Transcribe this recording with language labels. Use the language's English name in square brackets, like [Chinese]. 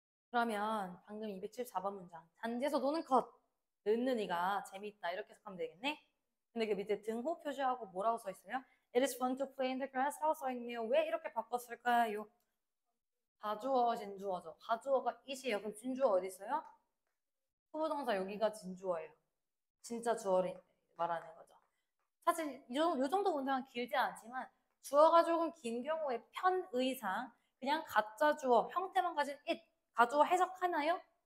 [Korean] 그러면 방금 274번 문장. 잔디에서 노는 것. 는이가 재밌다. 이렇게 해석하면 되겠네? 근데 그 밑에 등호 표시하고 뭐라고 써 있어요? [English] It is fun to play in the grass [Korean] 라고 써 있네요. 왜 이렇게 바꿨을까요? 가주어, 진주어죠. 가주어가 it이에요. 그럼 진주어 어디 있어요? 후부동사 여기가 진주어예요. 진짜 주어를 말하는 거죠. 사실 이 정도 문장은 길지 않지만 주어가 조금 긴 경우에 편의상 그냥 가짜 주어 형태만 가진 it 가주어 해석하나요?